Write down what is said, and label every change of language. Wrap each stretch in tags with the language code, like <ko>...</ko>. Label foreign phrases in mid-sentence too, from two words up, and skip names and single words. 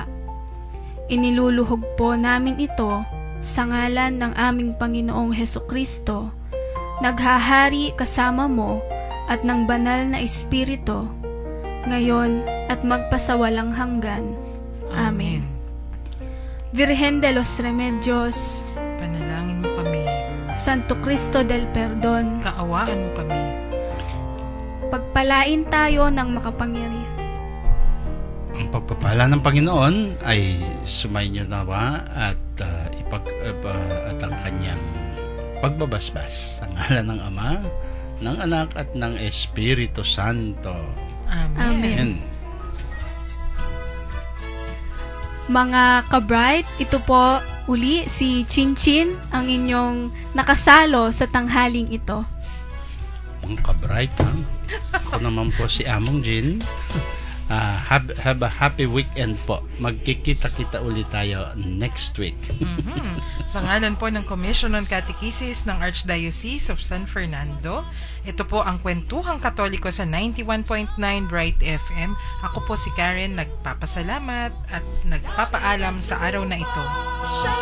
<tl>Iniluluhog po namin ito sa ngalan ng aming Panginoong Hesukristo, naghahari kasama mo at ng banal na Espiritu, ngayon at magpasawalang hanggan. Amen. Virgen de los Remedios, Panalangin mo kami. Santo Cristo del Perdon, Kaawaan mo kami. pagpalain tayo ng makapangyarihan. Ang pagpapala ng Panginoon ay sumainyo nawa at at ang kanyang pagbabasbas sa ngalan ng Ama, ng Anak at ng Espiritu Santo. Amen. Amen. Mga ka-bright, ito po uli si Chinchin, ang inyong nakasalo sa tanghaling ito. Ang ka-bright, ha? Ako naman po si Among Jean.</tl> <en>Have a happy weekend po.</en> <tl>Magkikita-kita ulit tayo</tl> <en>next week.</en> <tl>Sa ngalan po ng Commission on Catechesis ng Archdiocese of San Fernando, ito po ang Kwentuhang Katoliko sa 91.9 Bright FM. Ako po si Karen, nagpapasalamat at nagpapaalam sa araw na ito.</tl>